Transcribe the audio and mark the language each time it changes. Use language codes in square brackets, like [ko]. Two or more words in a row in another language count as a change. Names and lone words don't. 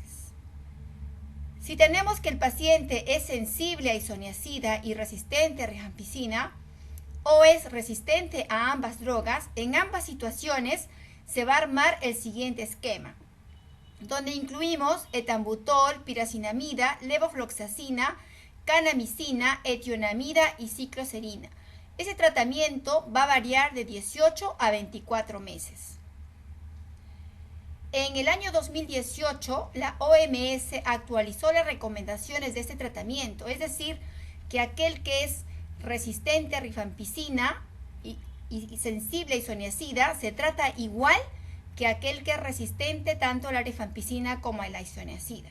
[es] Si tenemos que el paciente es sensible a isoniazida y resistente a rifampicina o es resistente a ambas drogas, en ambas situaciones se va a armar el siguiente esquema, donde incluimos etambutol, piracinamida, levofloxacina, kanamicina, etionamida y cicloserina. Ese tratamiento va a variar de 18 a 24 meses. En el año 2018, la OMS actualizó las recomendaciones de este tratamiento, es decir, que aquel que es resistente a rifampicina y sensible a isoniazida se trata igual que aquel que es resistente tanto a la rifampicina como a la isoniazida.